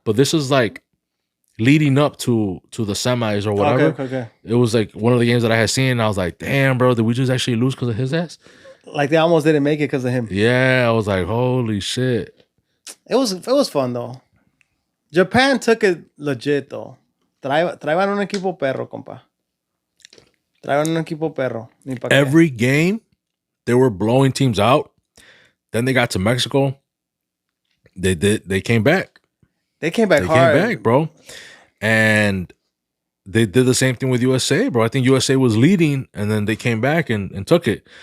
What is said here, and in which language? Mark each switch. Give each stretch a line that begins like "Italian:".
English: But this is like leading up to the semis or whatever. Okay. It was like one of the games that I had seen. And I was like, damn, bro, did we just actually lose because of his ass? Like, they almost didn't make it because of him. Yeah, I was like, holy shit. It was fun though. Japan took it legit though.
Spanish: Traían un equipo perro, compa. Traían un equipo perro.
English: Every game, they were blowing teams out. Then they got to Mexico. They came back. They came back hard. They came back, bro. And they did the same thing with USA, bro. I think USA was leading, and then they came back and took it.